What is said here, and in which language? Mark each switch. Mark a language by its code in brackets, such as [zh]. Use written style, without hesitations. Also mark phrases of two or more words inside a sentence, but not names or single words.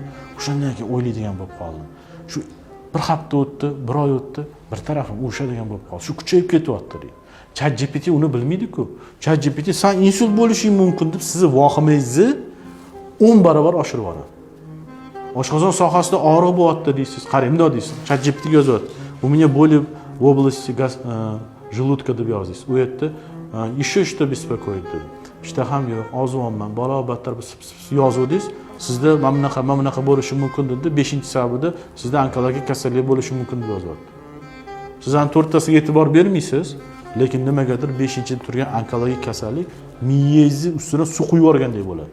[uz] O'shandan keyin o'ylaydigan bo'lib qoldim. Shu bir hafta o'tdi, bir oy o'tdi, bir tarafim o'shadigan bo'lib qoldi. Shu kuchayib ketyapti deydi. ChatGPT uni bilmaydi-ku. ChatGPT sen insult bo'lishing mumkin deb sizni vahimangizni 10 barobar oshirib yuboradi. Oshqozon sohasida og'riq bo'lyapti deysiz, qarang, bunday deysiz. ChatGPT ga yozyapti. [ru] У меня боли в области желудка [uz] deb yozasiz. U yerda [ru] еще что беспокоит [uz] deb. Ishtaham yo'q, ozvonman, bola battar yozuvdingiz. Sizda mana bunaqa bo'lishi mumkin dedi. 5-sababida sizda onkologik kasallik bo'lishi mumkin deb yozyapti. Siz ham 4tasiga e'tibor bermaysiz, lekin nimagadir 5-da turgan onkologik kasallik miyangizni ustiga suv quyib yuborgandek bo'ladi.